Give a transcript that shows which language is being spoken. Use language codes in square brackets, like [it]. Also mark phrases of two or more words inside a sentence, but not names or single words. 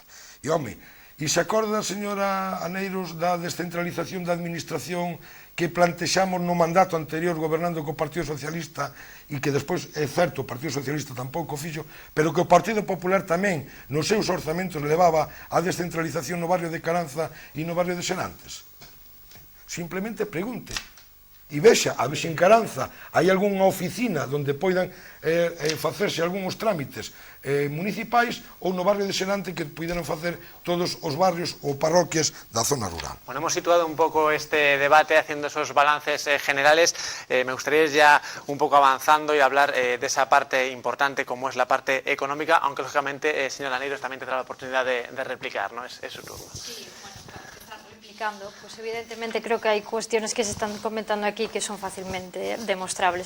[gl] E, home, e se acorda, señora Aneiros, da descentralización da administración que plantexamos no mandato anterior gobernando co Partido Socialista e que despois, é certo, o Partido Socialista tampouco fixo, pero que o Partido Popular tamén nos seus orzamentos levaba a descentralización no barrio de Caranza e no barrio de Senantes? simplemente pregunte e vexa, a ver se en Caranza hai algunha oficina onde poidan facerse algúns trámites municipais ou no barrio de Senante que puideran facer todos os barrios ou parroquias da zona rural. [es] Bueno, hemos situado un poco este debate haciendo esos balances generales. Me gustaría ya un poco avanzando y hablar de esa parte importante como es la parte económica, aunque lógicamente, señor Laneiros, también tendrá la oportunidad de replicar, ¿no? Es su turno. Sí, bueno, pues evidentemente creo que hay cuestiones que se están comentando aquí que son fácilmente demostrables.